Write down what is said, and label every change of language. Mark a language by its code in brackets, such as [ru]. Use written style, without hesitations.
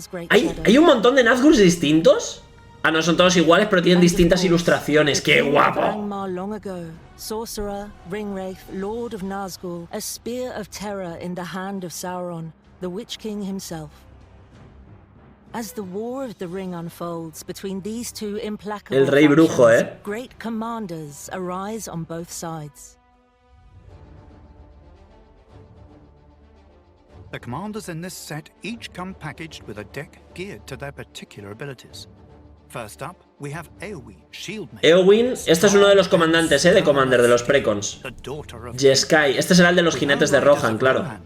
[es] ¿Hay un montón de Nazguls distintos? Ah, no, son todos iguales, pero tienen distintas ilustraciones. ¡Qué guapo! [en] Sorcerer, Ringwraith, Lord of Nazgul, a spear of terror in the hand of Sauron, the Witch King himself. As the War of the Ring unfolds between these two implacable [es] El rey brujo, [en] great commanders arise on both sides. The commanders in this set each come packaged with a deck geared to their particular abilities. First up, we have Eowyn, Shieldmaker. [es] Eowyn, este es uno de los comandantes, de Commander, de los precons. Jeskai, este será el de los jinetes de Rohan, claro.